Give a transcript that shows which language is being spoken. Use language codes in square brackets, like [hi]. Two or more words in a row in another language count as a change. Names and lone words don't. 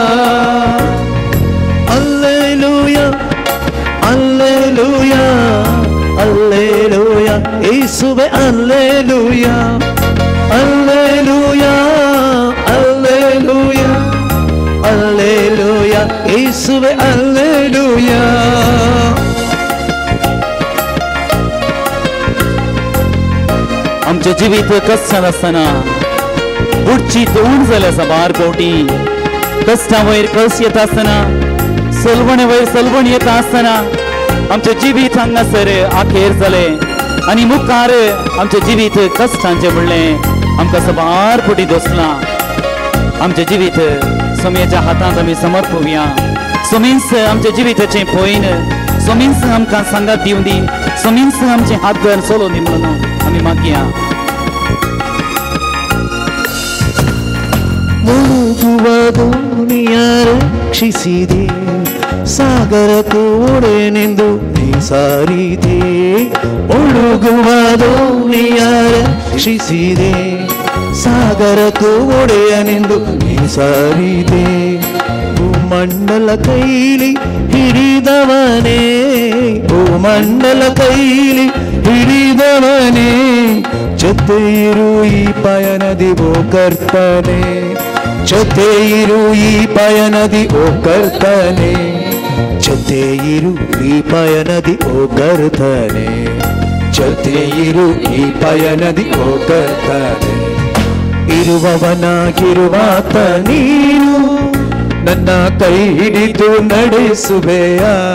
[kn] ಅಲ್ಲೇಲೂಯ ಅಲ್ಲೇಲೂಯ ಅಲ್ಲೇಲೂಯ ಯೇಸುವೆ ಅಲ್ಲೇಲೂಯ ಅಲ್ಲೇಲೂಯ ಅಲ್ಲೇಲೂಯ ಅಲ್ಲೇಲೂಯ ಯೇಸುವೆ ಅಲ್ಲೇಲೂಯ. [kok] आमचे जिवीत कश्टान आसतना बुडची तोंड जाल्या साबार कोटी. कश्टा वयर कश्ट येता आसतना, सलवणे वयर सलवण येता आसतना आमचे जिवीत हांगासर आखेर जाले आनी मुखार आमचे जिवीत कश्टांचे म्हणलें आमकां साबार कोटी दोसलां. आमचे जिवीत स्वामीच्या हातांत आमी समर्पवया. स्वामींस आमच्या जिवीताचें पळयन, स्वामींस आमकां सांगात दिवन दी, स्वामींस आमचे हात धर चलोवन दी म्हणून आमी मागया. [kn] ಮುಳುಗುವ ದೋಣಿಯ ರಕ್ಷಿಸಿದೆ, ಸಾಗರ ಕೋಡೆನೆಂದು ನೀ ಸಾರಿದೆ. ಮುಳುಗುವ ದೋಣಿಯ ರಕ್ಷಿಸಿದೆ, ಸಾಗರ ಕೋಡೆಯನೆಂದು ನೀ ಸಾರಿದೆ. ಭೂಮಂಡಲ ಕೈಲಿ ಹಿಡಿದವನೇ, ಭೂಮಂಡಲ ಕೈಲಿ ಹಿಡಿದವನೇ, ಜೊತೆ ಇರು ಈ ಪಯಣದಿ ಓ ಕರ್ತನೆ, ಜೊತೆ ಇರು ಈ ಪಯಣದಿ ಓ ಕರ್ತನೆ, ಜೊತೆ ಇರು ಈ ಪಯಣದಿ ಓ ಕರ್ತನೆ, ಜೊತೆ ಇರು ಈ ಪಯಣದಿ ಓ ಕರ್ತನೆ. ಇರುವವನಾಗಿರುವಾತ ನೀನು, ನನ್ನ ಕೈ ಹಿಡಿದು ನಡೆಸುವೆಯ.